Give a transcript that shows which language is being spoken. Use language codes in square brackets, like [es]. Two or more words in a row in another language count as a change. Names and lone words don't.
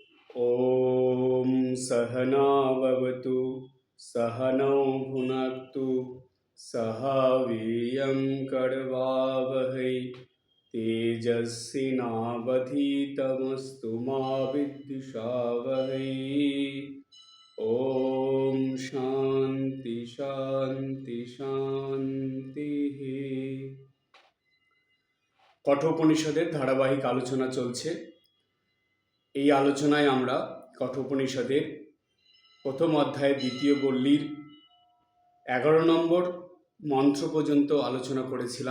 [sa] ॐ सहना भवतु सहनौ भुनक्तु सह वीर्यं करवावहै तेजस्विनावधीतमस्तु मा विद्विषावहै। ॐ शान्ति शान्ति शान्तिः। [bn] কঠোপনিষদের ধারাবাহিক আলোচনা চলছে। এই আলোচনায় আমরা কঠোপনিষদের প্রথম অধ্যায়ের দ্বিতীয় বল্লীর 11 নম্বর মন্ত্র পর্যন্ত আলোচনা করেছিলাম।